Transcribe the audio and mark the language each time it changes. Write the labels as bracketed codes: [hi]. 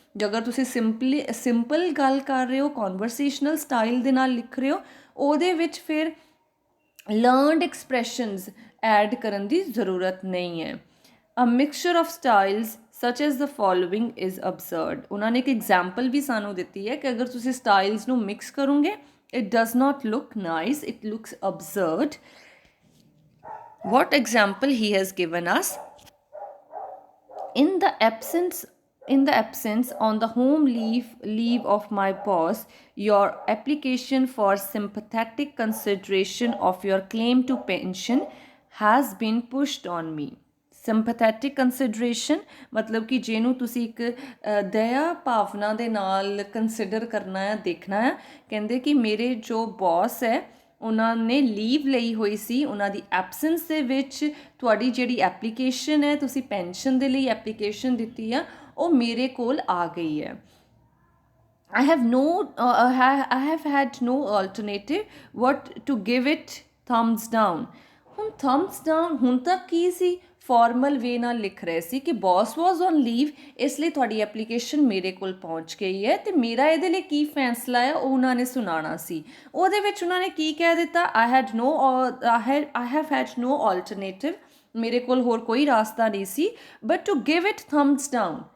[pa] ਜੇ ਅਗਰ ਤੁਸੀਂ ਸਿੰਪਲ ਗੱਲ ਕਰ ਰਹੇ ਹੋ conversational style ਦੇ ਨਾਲ ਲਿਖ ਰਹੇ ਹੋ ਉਹਦੇ ਵਿੱਚ ਫਿਰ learned expressions add ਕਰਨ ਦੀ ਜ਼ਰੂਰਤ ਨਹੀਂ ਹੈ. [en] A mixture of styles such as the following is absurd. [pa] ਉਹਨਾਂ ਨੇ ਇੱਕ ਐਗਜ਼ਾਮਪਲ ਵੀ ਸਾਨੂੰ ਦਿੱਤੀ ਹੈ ਕਿ ਅਗਰ ਤੁਸੀਂ ਸਟਾਈਲਸ ਨੂੰ ਮਿਕਸ ਕਰੋਗੇ [en] it does not look nice, it looks absurd. What example he has given us? In the absence on the home leave of my boss, your application for sympathetic consideration of your claim to pension has been pushed on me. [pa] ਸਿੰਪਥੈਟਿਕ consideration ਮਤਲਬ ਕਿ ਜਿਹਨੂੰ ਤੁਸੀਂ ਇੱਕ ਦਇਆ ਭਾਵਨਾ ਦੇ ਨਾਲ consider ਕਰਨਾ ਹੈ ਦੇਖਣਾ ਹੈ ਕਹਿੰਦੇ ਕਿ ਮੇਰੇ ਜੋ ਬੌਸ ਹੈ ਉਹਨਾਂ ਨੇ ਲੀਵ ਲਈ ਹੋਈ ਸੀ ਉਹਨਾਂ ਦੀ ਐਬਸੈਂਸ ਦੇ ਵਿੱਚ ਤੁਹਾਡੀ ਜਿਹੜੀ ਐਪਲੀਕੇਸ਼ਨ ਹੈ ਤੁਸੀਂ ਪੈਨਸ਼ਨ ਦੇ ਲਈ ਐਪਲੀਕੇਸ਼ਨ ਦਿੱਤੀ ਆ ਉਹ ਮੇਰੇ ਕੋਲ ਆ ਗਈ ਹੈ. [en] I have had no alternative but to give it thumbs down. [pa] ਹੁਣ thumbs down ਹੁਣ ਤੱਕ ਕੀ ਸੀ ਫਾਰਮਲ ਵੇ ਨਾਲ ਲਿਖ ਰਹੇ ਸੀ ਕਿ ਬੌਸ ਵਾਜ਼ ਔਨ ਲੀਵ ਇਸ ਲਈ ਤੁਹਾਡੀ ਐਪਲੀਕੇਸ਼ਨ ਮੇਰੇ ਕੋਲ ਪਹੁੰਚ ਗਈ ਹੈ ਅਤੇ ਮੇਰਾ ਇਹਦੇ ਲਈ ਕੀ ਫੈਸਲਾ ਹੈ ਉਹ ਉਹਨਾਂ ਨੇ ਸੁਣਾਉਣਾ ਸੀ. ਉਹਦੇ ਵਿੱਚ ਉਹਨਾਂ ਨੇ ਕੀ ਕਹਿ ਦਿੱਤਾ [en] I have had no alternative, [pa] ਮੇਰੇ ਕੋਲ ਹੋਰ ਕੋਈ ਰਾਸਤਾ ਨਹੀਂ ਸੀ [en] but to give it thumbs down.